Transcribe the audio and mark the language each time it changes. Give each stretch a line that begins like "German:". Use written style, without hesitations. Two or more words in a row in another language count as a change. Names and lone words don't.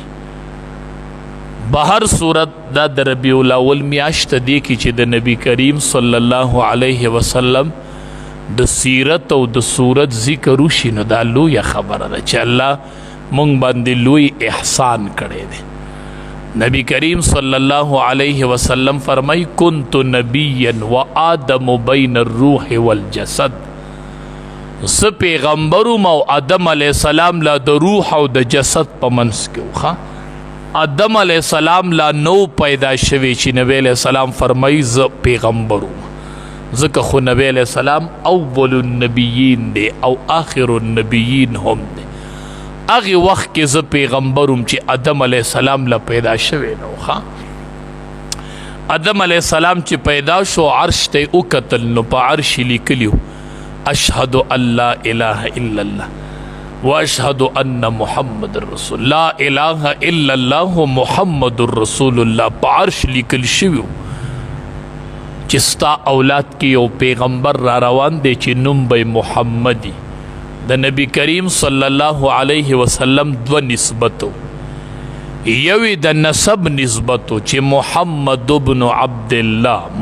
Pashto: بهر صورت دا د ربیع الاول میاشت دی کې چې د نبی کریم
Arabic: صلی الله علیه وسلم
Pashto: د سیرت او د صورت ذکر وشي نو دا لویه خبره ده چې الله مونږ باندې لوی احسان کړی دی.
Arabic: نبی کریم صلی الله علیه وسلم فرمای کنت نبیا و آدم بین الروح والجسد.
Pashto: زه پیغمبرم او آدم
Arabic: علیه السلام
Pashto: لا د روح او د جسد په منځ کې و. آدم
Arabic: علیه السلام
Pashto: لا نو پیدا شوی چې نبی
Arabic: علیه السلام
Pashto: فرمای زه پیغمبرم. ځکه خو نبی
Arabic: علیہ السلام اول النبیین
Pashto: دی او
Arabic: آخر النبیین
Pashto: هم دی. هغې وخت کې زه پیغمبرم چې آدم
Arabic: علیہ السلام
Pashto: له پیدا شوی نو.
Arabic: آدم علیہ السلام
Pashto: چې پیدا شو عرش ته وکتل نو په عرش لیکلیو
Arabic: اشهد ان لا اله الا الله واشهد ان محمد رسول لا اله الا الله محمد رسول الله.
Pashto: په عرش لیکل شوی چې ستا اولاد کې یو پیغمبر را روان دی چې نوم به محمدي. د نبی کریم
Arabic: صلی الله علیه وسلم
Pashto: دو نسبتو یوی د نسب نسبتو چې محمد ابن عبدالله،